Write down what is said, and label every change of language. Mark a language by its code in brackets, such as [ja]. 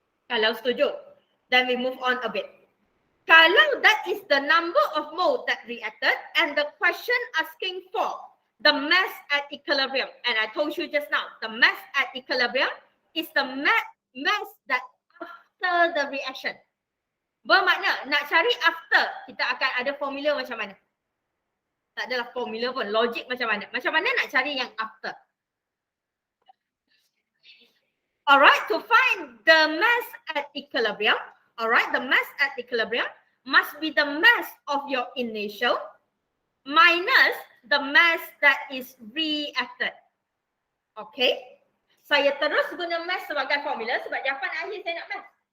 [en] Kalau setuju, then we move on a bit. Kalau that is the number of mole that reacted and the question asking for the mass at equilibrium, and I told you just now, the mass at equilibrium is the mass that after the reaction. [ms] Bermakna nak cari after, kita akan ada formula macam mana? Tak adalah formula pun, logik macam mana? Macam mana nak cari yang after? [en] Alright, to find the mass at equilibrium, alright, the mass at equilibrium must be the mass of your initial minus the mass that is reacted. [ms] Okay, saya terus guna mass sebagai formula sebab jawapan akhir saya nak mass.